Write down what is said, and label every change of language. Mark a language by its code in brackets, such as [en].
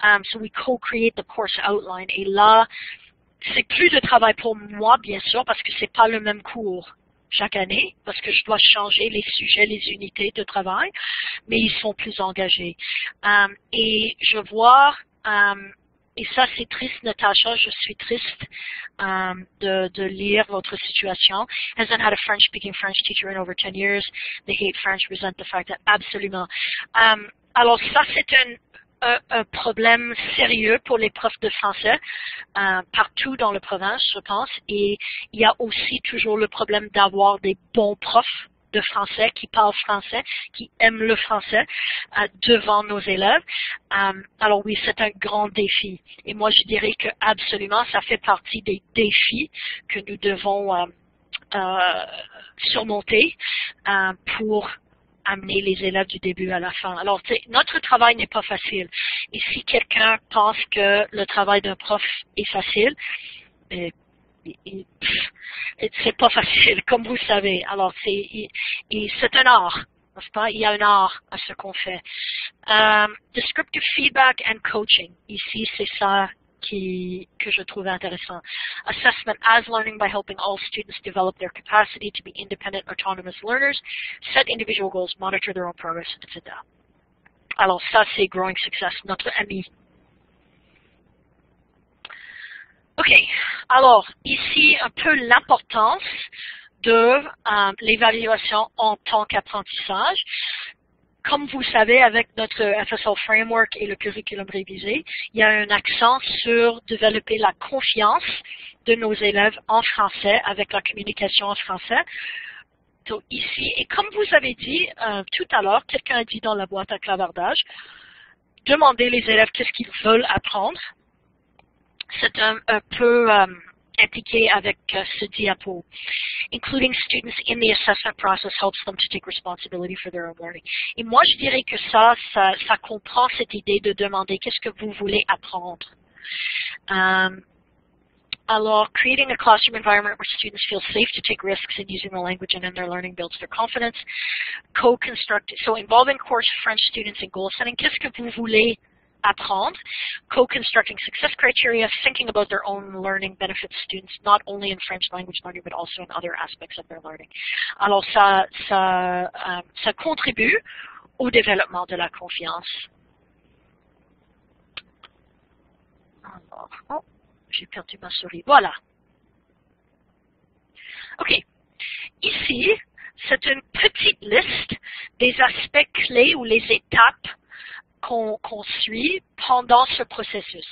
[en] So we co-create the course outline. [fr] Et là, c'est plus de travail pour moi, bien sûr, parce que c'est pas le même cours chaque année, parce que je dois changer les sujets, les unités de travail, mais ils sont plus engagés. Et je vois et ça, c'est triste, Natasha. Je suis triste de lire votre situation. [en] Hasn't had a French-speaking French teacher in over 10 years. They hate French, resent the fact that absolument. [fr] Alors ça, c'est un problème sérieux pour les profs de français partout dans la province, je pense. Et il y a aussi toujours le problème d'avoir des bons profs de français, qui parlent français, qui aiment le français devant nos élèves. Alors oui, c'est un grand défi. Et moi, je dirais que absolument, ça fait partie des défis que nous devons surmonter pour amener les élèves du début à la fin. Alors, notre travail n'est pas facile. Et si quelqu'un pense que le travail d'un prof est facile, c'est pas facile, comme vous savez. Alors, c'est un art, n'est-ce pas? Il y a un art à ce qu'on fait. [en] Descriptive feedback and coaching. [fr] Ici, c'est ça que je trouvais intéressant. [en] Assessment as learning by helping all students develop their capacity to be independent, autonomous learners, set individual goals, monitor their own progress, etc. [fr] Alors ça, c'est Growing Success, notre ami. OK. Alors, ici, un peu l'importance de l'évaluation en tant qu'apprentissage. Comme vous savez, avec notre FSL Framework et le curriculum révisé, il y a un accent sur développer la confiance de nos élèves en français avec la communication en français. Donc, ici, et comme vous avez dit tout à l'heure, quelqu'un a dit dans la boîte à clavardage, demandez les élèves qu'est-ce qu'ils veulent apprendre. C'est un peu indiqué avec ce diapo. [en] Including students in the assessment process helps them to take responsibility for their own learning. [fr] Et moi, je dirais que ça comprend cette idée de demander qu'est-ce que vous voulez apprendre. [en] Alors, creating a classroom environment where students feel safe to take risks in using the language and in their learning builds their confidence. Co-construct, so involving course French students in goal setting. [fr] Qu'est-ce que vous voulez apprendre? [en] Co-constructing success criteria, thinking about their own learning benefits students, not only in French language learning, but also in other aspects of their learning. [fr] Alors, ça contribue au développement de la confiance. Alors, oh, j'ai perdu ma souris. Voilà. OK. Ici, c'est une petite liste des aspects clés ou les étapes qu'on suit pendant ce processus.